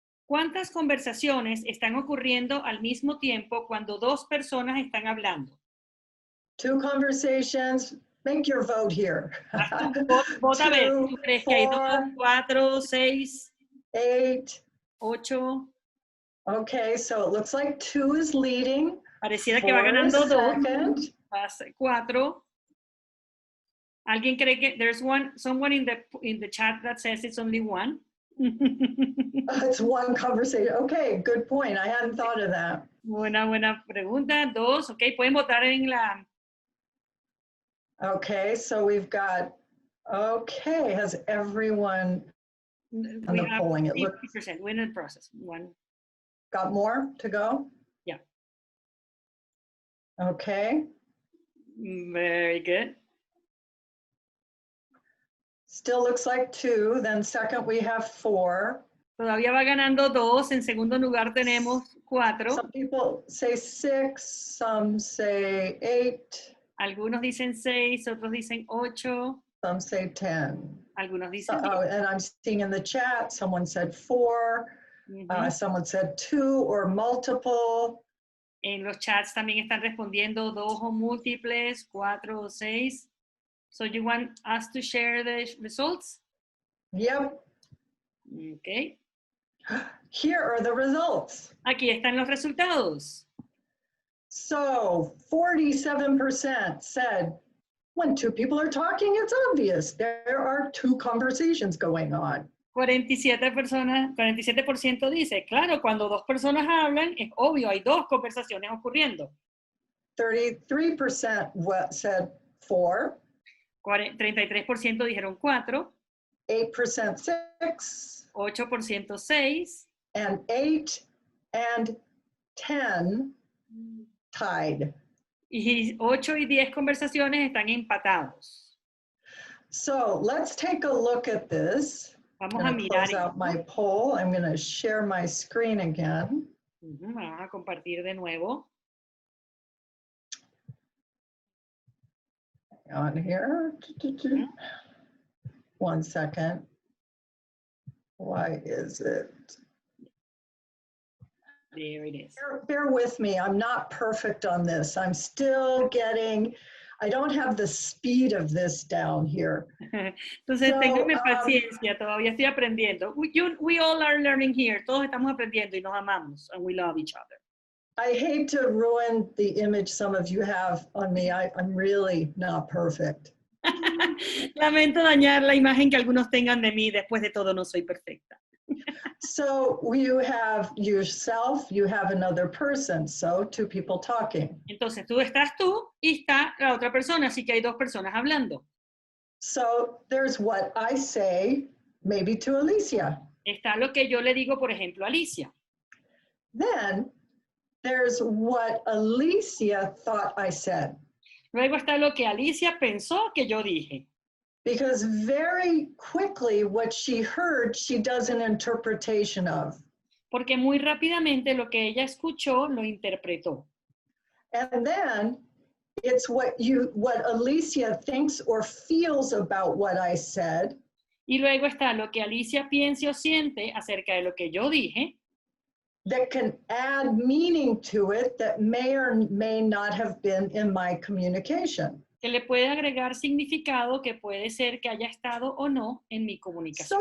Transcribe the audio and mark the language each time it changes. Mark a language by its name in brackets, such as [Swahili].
[Spanish] ¿Cuántas conversaciones están ocurriendo al mismo tiempo cuando dos personas están hablando? [English] Two conversations. Make your vote here. [Spanish] Vota a ver. ¿Tú crees que hay 2, 4, 6, 8, 8? [English] Okay, so it looks like 2 is leading. [Spanish] Pareciera que va ganando 2. [English] 4. [Spanish] ¿Alguien cree que [English] there's someone in the chat that says it's only 1? It's one conversation. Okay, good point. I hadn't thought of that. [Spanish] Buena pregunta. 2, okay, pueden votar en la... [English] Okay, so we've got, okay, has everyone on the polling? It looks 50%, we're in the process. 1. Got more to go? Yeah. Okay. Very good. Still looks like 2. Then second we have 4. [Spanish] Todavía va ganando 2. En segundo lugar tenemos 4. [English] Some people say 6. Some say 8. [Spanish] Algunos dicen 6, otros dicen 8. [English] Some say 10. [Spanish] Algunos dicen 10. [English] And I'm seeing in the chat, someone said 4. Someone said 2 or multiple. [Spanish] En los chats también están respondiendo 2 o múltiples, 4 o 6. [English] So you want us to share the results? Yep. Okay. Here are the results. [Spanish] Aquí están los resultados. [English] So 47% said, when two people are talking, it's obvious. There are two conversations going on. [Spanish] 47% dice, claro, cuando dos personas hablan, es obvio, hay dos conversaciones ocurriendo. [English] 33% said 4. [Spanish] 33% dijeron 4. [English] 8% 6. [Spanish] 8% 6. [English] And 8 and 10 tied. [Spanish] Y 8 y 10 conversaciones están empatados. [English] So let's take a look at this. [Spanish] Vamos [English] I'm [Spanish] a [English] going to [Spanish] mirar [English] close out [Spanish] esto. [English] my poll. I'm going to share my screen again. [Spanish] Vamos a compartir de nuevo. [English] On here. 1 second. Why is it? There it is. Bear with me. I'm not perfect on this. I'm still getting, I don't have the speed of this down here. [Spanish] Entonces, [English] So, [Spanish] ténganme paciencia, todavía estoy aprendiendo. [English] We all are learning here. [Spanish] Todos estamos aprendiendo y nos amamos. [English] And we love each other. I hate to ruin the image some of you have on me. I'm really not perfect. [Spanish] Lamento dañar la imagen que algunos tengan de mí. Después de todo, no soy perfecta. [English] So you have yourself, you have another person. So 2 people talking. [Spanish] Entonces, tú estás tú y está la otra persona. Así que hay dos personas hablando. [English] So there's what I say, maybe to Alicia. [Spanish] Está lo que yo le digo, por ejemplo, a Alicia. [English] Then there's what Alicia thought I said. [Spanish] Luego está lo que Alicia pensó que yo dije. [English] Because very quickly what she heard, she does an interpretation of. [Spanish] Porque muy rápidamente lo que ella escuchó lo interpretó. [English] And then it's what Alicia thinks or feels about what I said. [Spanish] Y luego está lo que Alicia piense o siente acerca de lo que yo dije. [English] That can add meaning to it that may or may not have been in my communication. [Spanish] Que le puede agregar significado que puede ser que haya estado o no en mi comunicación.